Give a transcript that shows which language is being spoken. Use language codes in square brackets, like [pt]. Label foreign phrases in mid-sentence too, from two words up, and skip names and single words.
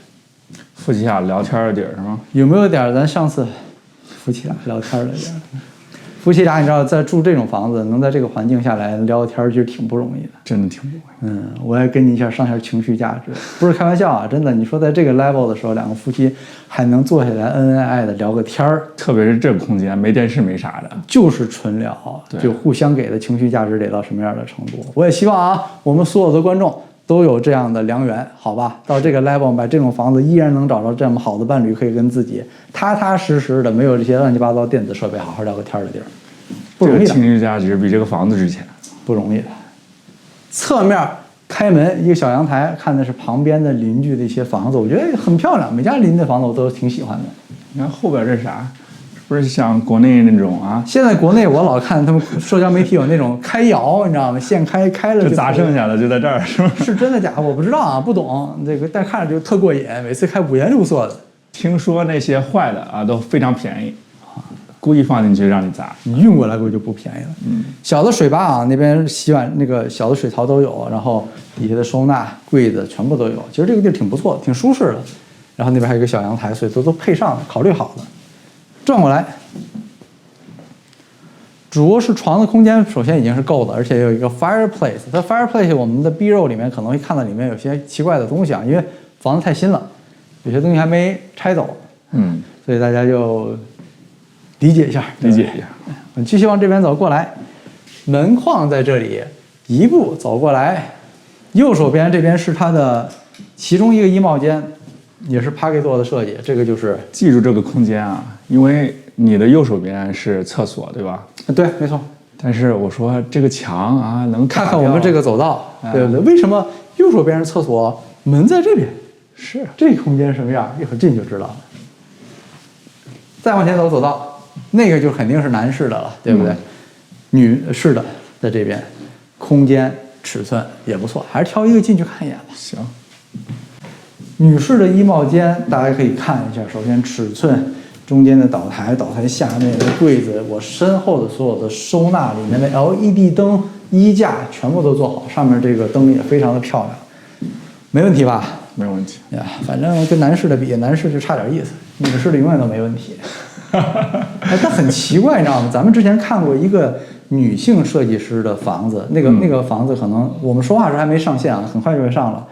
[zh] 夫妻倆聊天的地兒是嗎？有沒有點咱上次夫妻倆聊天的地兒？夫妻倆，你知道，在住這種房子，能在這個環境下來聊天，其實挺不容易的，真的挺不容易。我也跟你一下上下情緒價值，不是開玩笑啊，真的。你說在這個 level 的時候，2個夫妻還能坐下來恩恩愛愛的聊個天兒，特別是這個空間，沒電視沒啥的，就是純聊，就互相給的情緒價值得到什麼樣的程度？我也希望啊，我們所有的觀眾都有這樣的良緣，好吧？到這個 level 買這種房子，依然能找到這麼好的伴侶，可以跟自己踏踏實實的，沒有這些亂七八糟電子設備，好好聊個天的地兒。不容易的，這個情緒價值比這個房子值錢，不容易的。側面開門一個小陽台，看的是旁邊的鄰居的一些房子，我覺得很漂亮。每家鄰居的房子我都挺喜歡的。你看後邊這是啥？不是像國內那種啊？現在國內我老看他們社交媒體有那種開窯，你知道嗎？現開了就砸剩下的就在這兒，是嗎？是真的假的？我不知道啊，不懂這個，但看着就特過癮。每次開5顏6色的。聽說那些壞的啊都非常便宜。故意放進去讓你砸，你運過來估計就不便宜了。小的水吧啊，那邊洗碗那個小的水槽都有，然後底下的收納櫃子全部都有。其實這個地兒挺不錯，挺舒適的。然後那邊還有一個小陽台，所以都配上了，考慮好的。轉過來，主臥室床的空間首先已經是夠的，而且有一個 fireplace。它 fireplace 我們的 B 肉裡面可能會看到裡面有些奇怪的東西啊，因為房子太新了，有些東西還沒拆走。所以大家就理解一下，理解一下。繼續往這邊走過來，門框在這裡，一步走過來，右手邊這邊是它的其中一個衣帽間， 也是 Pagi 做的設計，這個就是記住這個空間啊，因為你的右手邊是廁所，對吧？對，沒錯。但是我說這個牆啊，能看看我們這個走道，對不對？為什麼右手邊是廁所，門在這邊？是這空間什麼樣？一會兒進就知道了。再往前走走道，那個就肯定是男士的了，對不对？女士的在這邊，空間尺寸也不錯，還是挑一個进去看一眼吧。行。女士的衣帽间，大家可以看一下。首先尺寸，中间的岛台，岛台下面的櫃子，我身後的所有的收納裡面的 LED 燈、衣架全部都做好，上面這個燈也非常的漂亮，没問題吧？沒問題呀，反正跟男士的比，男士就差點意思，女士的永遠都沒問題。哎，但很奇怪，你知道嗎？咱們之前看過一个女性設計師的房子，那個房子可能我們說話時還沒上線啊，很快就會上了。